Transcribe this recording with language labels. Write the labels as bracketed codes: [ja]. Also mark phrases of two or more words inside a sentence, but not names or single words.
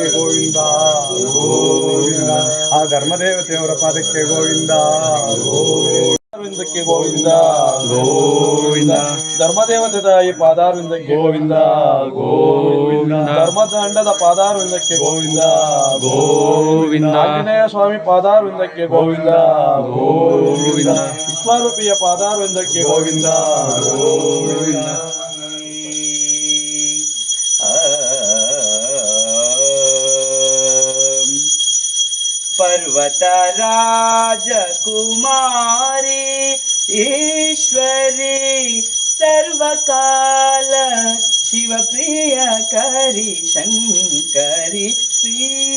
[kn] ಗೋವಿಂದ ಗೋವಿಂದ, ಆ ಧರ್ಮದೇವತೆಯವರ ಪಾದಕ್ಕೆ ಗೋವಿಂದ ಗೋವಿಂದಕ್ಕೆ ಗೋವಿಂದ ಗೋವಿಂದ, ಧರ್ಮದೇವತೆ ತಾಯಿ ಪಾದಾರವಿಂದಕ್ಕೆ ಗೋವಿಂದ ಗೋವಿಂದ, ಧರ್ಮದಂಡದ ಪಾದಾರವಿಂದಕ್ಕೆ ಗೋವಿಂದ ಗೋವಿಂದ, ಆಂಜನೇಯ ಸ್ವಾಮಿ ಪಾದಾರವಿಂದಕ್ಕೆ ಗೋವಿಂದ ಗೋವಿಂದ, ವಿಶ್ವರೂಪಿಯ ಪಾದಾರವಿಂದಕ್ಕೆ ಗೋವಿಂದ ಗೋವಿಂದ. [sa] पर्वत राजकुमारी ईश्वरी सर्वकाल शिवप्रिय करी शंकरी श्री